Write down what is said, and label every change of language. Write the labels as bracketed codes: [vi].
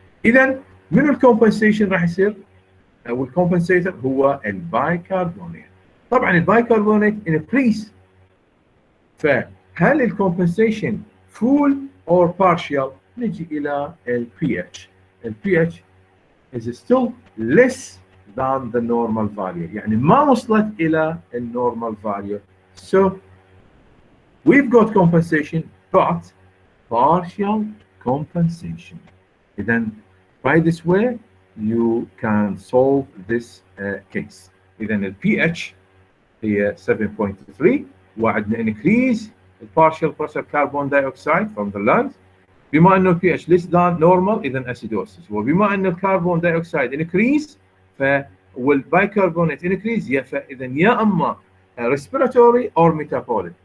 [ar] إذا من الcompensation راح يصير أو الcompensator هو البايكربونات. طبعا البايكربونات increase. فهل الcompensation [en] full or partial؟ [ar] نجي إلى pH. [en] pH is still less than the normal value. [ar] يعني ما وصلت إلى normal value. [en] So we've got compensation but partial compensation. Then by this way you can solve this case. Then the pH [ar] هي 7.3 وعندنا [en] increase partial pressure carbon dioxide from the lungs. [ar] بما انه [en] pH less than normal اذا acidosis. [ar] وبما انه الكربون dioxide increase والبايكربونات increase فاذا يا اما [en] respiratory or metabolic.